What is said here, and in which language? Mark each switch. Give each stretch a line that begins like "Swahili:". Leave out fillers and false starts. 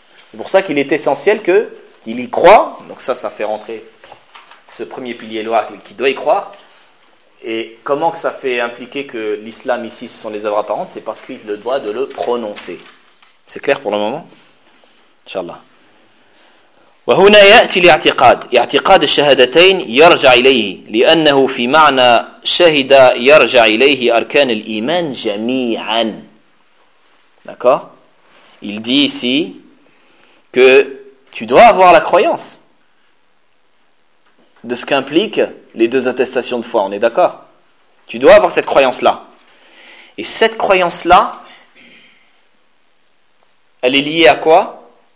French: C'est pour ça qu'il est essentiel que il y croit. Donc ça fait rentrer ce premier pilier loi qui doit y croire. Et comment que ça fait impliquer que l'islam ici ce sont les œuvres apparentes, c'est parce qu'il le doit de le prononcer. C'est clair pour le moment ?
Arabic: Inch'Allah. وهنا يأتي الاعتقاد. اعتقاد الشهادتين يرجع إليه لأنه في معنى شهد يرجع إليه أركان الإيمان جميعا.
French: D'accord ? Il dit ici que tu dois avoir la croyance de ce qu'implique les deux attestations de foi, on est d'accord ? Tu dois avoir cette croyance-là. Et cette croyance-là, elle est liée à quoi ?